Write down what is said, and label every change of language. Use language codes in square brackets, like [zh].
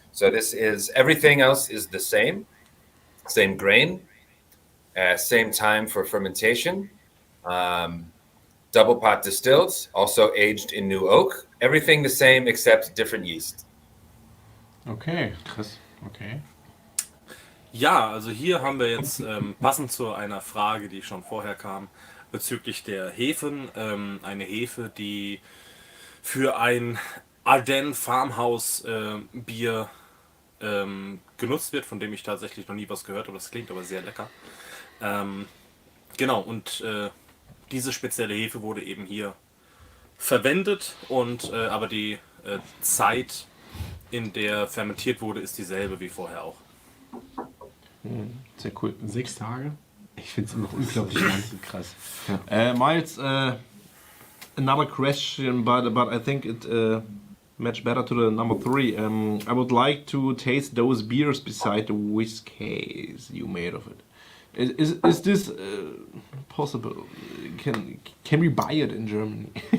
[en] So this is, everything else is the same grain, same time for fermentation, double pot distilled, also aged in new oak. Everything the same except different yeast. Okay, Chris. Okay. [de] Ja, also hier haben wir jetzt passend zu einer Frage, die schon vorher kam, bezüglich der Hefen, eine Hefe, die für ein Ardennes Farmhouse Bier genutzt wird, von dem ich tatsächlich noch nie was gehört habe. Das klingt aber sehr lecker. Genau, und diese spezielle Hefe wurde eben hier verwendet, und aber die Zeit, in der fermentiert wurde, ist dieselbe wie vorher auch. Sehr cool. 6 Tage? Ich finde es immer noch unglaublich lang. Krass. [en] Miles, another question, but I think it match better to the number 3. I would like to taste those beers beside the whiskeys you made of it. Is this possible? Can we buy it in Germany?